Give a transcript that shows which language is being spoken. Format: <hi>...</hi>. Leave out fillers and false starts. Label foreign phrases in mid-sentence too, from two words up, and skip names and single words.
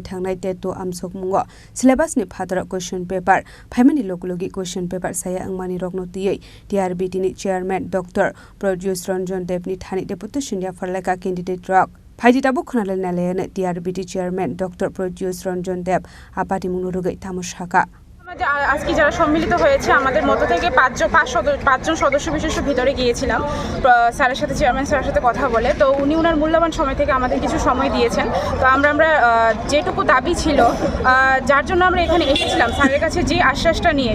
<trp>Tangnai Teto Amsok Mungo, syllabus ni Padra</trp> <en>question paper,</en> <trp>Pimani Lokologi</trp> <en>question paper</en> <trp>saya Angmani Rogno DRBT ni Chairman Dr. Produce Ranjan Debni Thani deputation ya Farlaka candidate rock. Paidi tabu khonal nalayan DRBT Chairman Dr. Produce Ranjan Deb apati munurugai tamushaka.</trp> <bn>আজকে যারা সম্মিলিত হয়েছে আমাদের মতো থেকে পাঁচজন সদস্য বিশেষ ভিতরে গিয়েছিলাম স্যারের সাথে চেয়ারম্যান স্যারের সাথে কথা বলে তো উনি ওনার মূল্যবান সময় থেকে আমাদের কিছু সময় দিয়েছেন তো আমরা যেটুকু দাবি ছিল যার জন্য আমরা এখানে এসেছিলাম স্যারের কাছে যে আশ্বাসটা নিয়ে</bn>